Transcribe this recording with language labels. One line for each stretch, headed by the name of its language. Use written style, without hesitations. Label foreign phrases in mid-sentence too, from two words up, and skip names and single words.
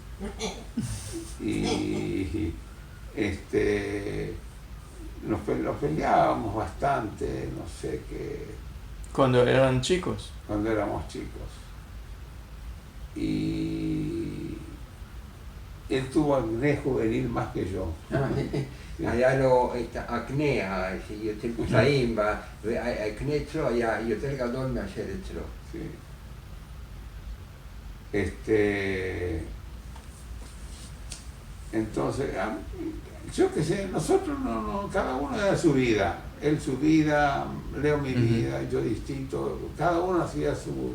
Spanish: Y nos peleábamos bastante, no sé qué. Cuando eran chicos. Cuando éramos chicos. Y él tuvo acné juvenil más que yo.
Hebrew: היה לו את האקנה שיותר קטעים, והאקנה אצלו היה יותר גדול מאשר אצלו.
Spanish: Sí. Entonces, yo qué sé, nosotros cada uno era su vida. Él su vida, Leo mi vida, yo distinto. Cada uno hacía su...